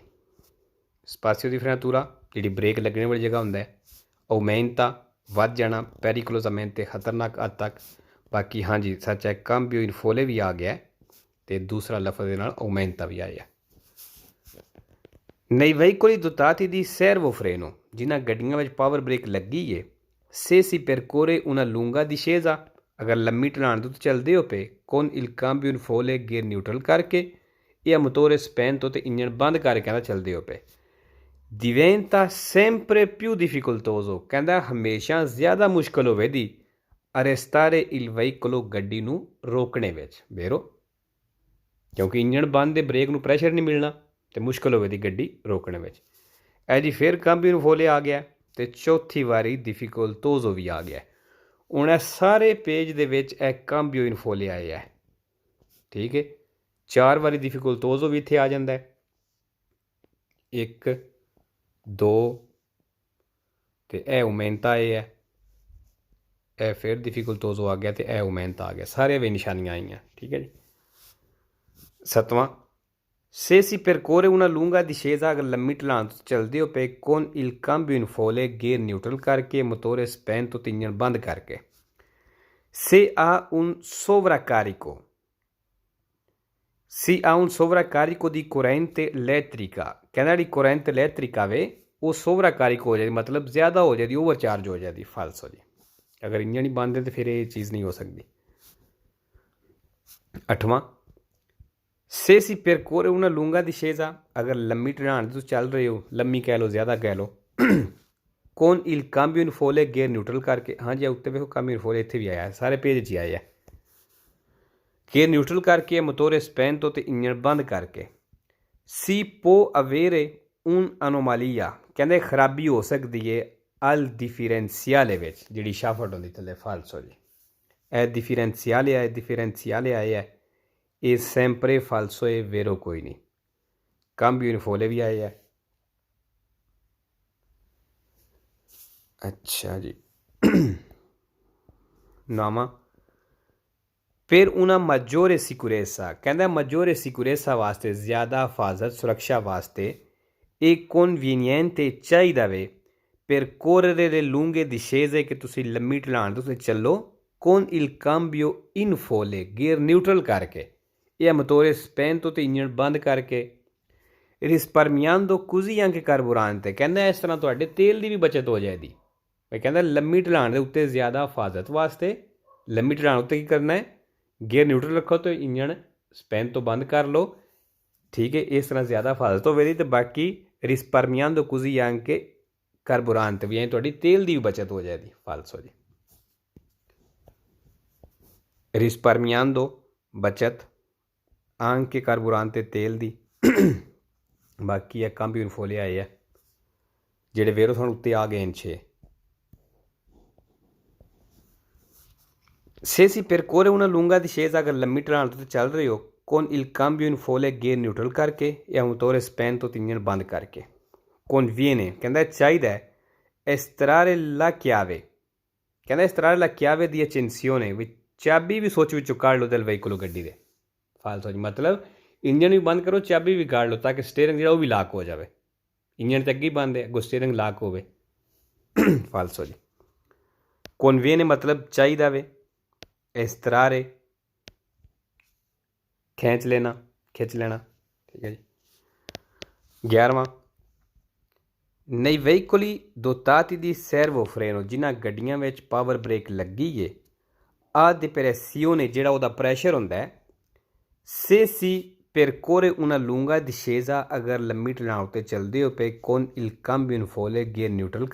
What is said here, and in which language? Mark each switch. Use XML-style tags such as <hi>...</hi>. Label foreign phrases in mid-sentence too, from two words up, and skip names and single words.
<it>spazio di frenatura</it> <pa>ਜਿਹੜੀ ਬ੍ਰੇਕ ਲੱਗਣੇ ਵਾਲੀ ਜਗ੍ਹਾ ਹੁੰਦਾ ਹੈ, aumenta ਵੱਧ ਜਾਣਾ, pericolosamente ਖਤਰਨਾਕ ਹੱਦ ਤੱਕ। ਬਾਕੀ ਹਾਂਜੀ ਸੱਚ ਹੈ,</pa> <it>cambio in folle</it> <pa>ਵੀ ਆ ਗਿਆ ਅਤੇ ਦੂਸਰਾ ਲਫ਼ਜ਼ ਦੇ ਨਾਲ aumenta ਵੀ ਆਇਆ।</pa> <it>nei veicoli dotati di servo freno</it> <pa>ਜਿਨ੍ਹਾਂ ਗੱਡੀਆਂ ਵਿੱਚ</pa> <en>power brake</en> <pa>ਲੱਗੀ ਹੈ</pa> <it>se si percorre una lunga discesa</it> <pa>ਅਗਰ ਲੰਮੀ ਢਲਾਣ ਤੋਂ ਚੱਲਦੇ ਹੋ ਪਏ</pa> <it>con il cambio in folle</it> <en>gear neutral</en> <pa>ਕਰਕੇ ਜਾਂ</pa> <it>motore spento</it> <pa>ਤੇ ਇੰਜਣ ਬੰਦ ਕਰਕੇ ਨਾ ਚੱਲਦੇ ਹੋ ਪਏ।</pa> <it>diventa sempre più difficoltoso</it> <pa>ਕਹਿੰਦਾ ਹਮੇਸ਼ਾ ਜ਼ਿਆਦਾ ਮੁਸ਼ਕਲ ਹੋਵੇਗੀ</pa> <it>arrestare il veicolo</it> <pa>ਗੱਡੀ ਨੂੰ ਰੋਕਣੇ ਵਿੱਚ ਬੇਰੋ ਕਿਉਂਕਿ ਇੰਜਣ ਬੰਦ ਦੇ ਬ੍ਰੇਕ ਨੂੰ ਪ੍ਰੈਸ਼ਰ ਨਹੀਂ ਮਿਲਣਾ ਤੇ ਮੁਸ਼ਕਲ ਹੋਵੇਗੀ ਗੱਡੀ ਰੋਕਣ ਵਿੱਚ ਇਹ ਜੀ ਫਿਰ</pa> <it>cambio in folle</it> <pa>ਆ ਗਿਆ ਤੇ ਚੌਥੀ ਵਾਰੀ difficoltoso ਵੀ ਆ ਗਿਆ ਹੁਣ ਇਹ ਸਾਰੇ ਪੇਜ ਦੇ ਵਿੱਚ ਇਹ</pa> <it>cambio in folle</it> <pa>ਆਏ ਹੈ ਠੀਕ ਹੈ 4 ਵਾਰੀ difficoltoso ਵੀ ਇੱਥੇ ਆ ਜਾਂਦਾ ਹੈ 1 2 ਤੇ ਇਹ aumenta ਹੈ ਇਹ ਫਿਰ difficoltoso ਆ ਗਿਆ ਤੇ ਇਹ aumenta ਆ ਗਿਆ ਸਾਰੇ ਵੀ ਨਿਸ਼ਾਨੀਆਂ ਆਈਆਂ ਠੀਕ ਹੈ ਜੀ 7ਵਾਂ</pa> <it>se si percorre una lunga discesa</it> <pa>ਅਗਰ ਲੰਮੀ ਢਲਾਣ ਤੋਂ ਚਲਦੇ ਹੋ ਪਏ</pa> <it>con il cambio in folle</it> <en>gear neutral</en> <pa>ਕਰਕੇ</pa> <it>motore spento</it> <pa>ਤੇ ਇੰਜਣ ਬੰਦ ਕਰਕੇ</pa> <it>se ha un sovraccarico di corrente elettrica</it> <pa>ਕਹਿੰਦਾ ਜਿਹੜੀ</pa> <it>corrente elettrica</it> <pa>ਵੇ ਉਹ ਸੋਵਰਾਕਾਰਿਕ ਹੋ ਜਾਂਦੀ ਮਤਲਬ ਜ਼ਿਆਦਾ ਹੋ ਜਾਂਦੀ ਓਵਰਚਾਰਜ ਹੋ ਜਾਂਦੀ ਫਾਲਸੋ ਜੀ ਅਗਰ ਇੰਜਣ ਹੀ ਬੰਦ ਹੈ ਤਾਂ ਫਿਰ ਇਹ ਚੀਜ਼ ਨਹੀਂ ਹੋ ਸਕਦੀ 8ਵਾਂ</pa> <it>se si percorre una lunga discesa</it> <pa>ਅਗਰ ਲੰਮੀ ਢਲਾਣ ਤੋਂ ਚੱਲ ਰਹੇ ਹੋ ਲੰਮੀ ਕਹਿ ਲਓ ਜ਼ਿਆਦਾ ਕਹਿ ਲਓ</pa> <it>con il cambio in folle</it> <en>gear neutral</en> <pa>ਕਰਕੇ ਹਾਂਜੀ ਉੱਤੇ ਵੇਖੋ</pa> <it>cambio in folle</it> <pa>ਇੱਥੇ ਵੀ ਆਇਆ ਸਾਰੇ ਪੇਜ 'ਚ ਆਇਆ</pa> <en>gear neutral</en> <pa>ਕਰਕੇ</pa> <it>motore spento</it> <pa>ਤੇ ਇੰਜਣ ਬੰਦ ਕਰਕੇ</pa> <it>si può avere un'anomalia</it> <pa>ਕਹਿੰਦੇ ਖਰਾਬੀ ਹੋ ਸਕਦੀ ਹੈ</pa> <it>al differenziale</it> <pa>ਵਿੱਚ ਜਿਹੜੀ ਸ਼ਾਫਟ ਹੁੰਦੀ ਥੱਲੇ ਫਾਲਸੋ ਜੀ ਇਹ differenziale ਆਇਆ ਇਹ</pa> <it>sempre falso è vero</it> <pa>ਕੋਈ ਨਹੀਂ</pa> <it>cambio in folle</it> <pa>ਵੀ ਆਇਆ ਅੱਛਾ ਜੀ ਨਾਮਾ ਫਿਰ</pa> <it>una maggiore sicurezza</it> <pa>ਕਹਿੰਦਾ</pa> <it>maggiore sicurezza</it> <pa>ਵਾਸਤੇ ਜ਼ਿਆਦਾ ਹਿਫਾਜ਼ਤ ਸੁਰੱਖਿਆ ਵਾਸਤੇ ਇਹ conveniente ਚਾਹੀਦਾ ਵੇ</pa> <it>percorrere le lunghe discese</it> <pa>ਕਿ ਤੁਸੀਂ ਲੰਮੀ ਢਲਾਣ ਤੋਂ ਚੱਲੋ</pa> <it>con il cambio in folle</it> <en>gear neutral</en> <pa>ਕਰਕੇ ਇਹ</pa> <it>motore spento</it> <pa>ਤੇ ਇੰਜਣ ਬੰਦ ਕਰਕੇ</pa> <it>risparmiando così anche carburante</it> <pa>ਕਹਿੰਦਾ ਇਸ ਤਰ੍ਹਾਂ ਤੁਹਾਡੇ ਤੇਲ ਦੀ ਵੀ ਬਚਤ ਹੋ ਜਾਏਗੀ ਮੈਂ ਕਹਿੰਦਾ ਲੰਮੀ ਢਲਾਣ ਦੇ ਉੱਤੇ ਜ਼ਿਆਦਾ ਹਿਫਾਜ਼ਤ ਵਾਸਤੇ ਲੰਮੀ ਢਲਾਣ ਉੱਤੇ ਕੀ ਕਰਨਾ ਹੈ</pa> <en>gear neutral</en> <pa>ਰੱਖੋ ਤੇ ਇੰਜਣ ਸਪੈਨ ਤੋਂ ਬੰਦ ਕਰ ਲਓ ਠੀਕ ਹੈ ਇਸ ਤਰ੍ਹਾਂ ਜ਼ਿਆਦਾ ਹਿਫਾਜ਼ਤ ਹੋਵੇਗੀ ਤੇ ਬਾਕੀ</pa> <it>risparmiando così anche carburante</it> <pa>ਵੀ ਐਂ ਤੁਹਾਡੀ ਤੇਲ ਦੀ ਵੀ ਬਚਤ ਹੋ ਜਾਏਗੀ ਫਾਲਸੋ ਜੀ risparmiando ਬਚਤ</pa> <it>anche carburante</it> <pa>ਤੇਲ ਦੀ ਬਾਕੀ ਇਹ</pa> <it>cambio in folle</it> <pa>ਆਏ ਆ ਜਿਹੜੇ ਵੇਰੋ ਤੁਹਾਨੂੰ ਉੱਤੇ ਆ ਗਏ ਨੇ 6</pa> <it>se si percorre una lunga discesa</it> <pa>ਅਗਰ ਲੰਮੀ ਢਲਾਣ ਤੋਂ ਚੱਲ ਰਹੇ ਹੋ</pa> <it>con il cambio in folle</it> <en>gear neutral</en> <pa>ਕਰਕੇ ਜਾਂ</pa> <it>motore spento</it> <pa>ਤੇ ਇੰਜਣ ਬੰਦ ਕਰਕੇ conviene ਕਹਿੰਦਾ ਚਾਹੀਦਾ ਹੈ</pa> <it>estrarre la chiave</it> <pa>ਕਹਿੰਦਾ</pa> <it>estrarre la chiave di accensione</it> <pa>ਵਿੱਚ ਚਾਬੀ ਵੀ ਸੋਚ ਵਿੱਚੋਂ ਕੱਢ ਲਓ</pa> <it>del veicolo</it> <pa>ਗੱਡੀ ਦੇ ਫਾਲਤੂ ਜੀ ਮਤਲਬ ਇੰਜਣ ਵੀ ਬੰਦ ਕਰੋ ਚਾਬੀ ਵੀ ਕੱਢ ਲਓ ਤਾਂ ਕਿ ਸਟੀਅਰਿੰਗ ਜਿਹੜਾ ਉਹ ਵੀ ਲਾਕ ਹੋ ਜਾਵੇ ਇੰਜਣ ਤਾਂ ਅੱਗੇ ਬੰਦ ਹੈ ਅੱਗੋਂ ਸਟੀਅਰਿੰਗ ਲਾਕ ਹੋਵੇ ਫਾਲਤੂ ਜੀ conviene ਮਤਲਬ ਚਾਹੀਦਾ ਵੇ estrarre ਖਿੱਚ ਲੈਣਾ ਠੀਕ ਹੈ ਜੀ 11ਵਾਂ</pa> <it>nei veicoli dotati di servo freno</it> <pa>ਜਿਨ੍ਹਾਂ ਗੱਡੀਆਂ ਵਿੱਚ ਪਾਵਰ ਬ੍ਰੇਕ ਲੱਗੀ ਹੈ ਆ depressione ਜਿਹੜਾ ਉਹਦਾ ਪ੍ਰੈਸ਼ਰ ਹੁੰਦਾ ਹੈ</pa> <it>se si percorre una lunga discesa</it> <pa>ਅਗਰ ਲੰਮੀ ਢਲਾਣ ਉੱਤੇ ਚੱਲਦੇ ਹੋ ਪਏ</pa> <it>con il cambio in folle</it> <en>gear neutral</en>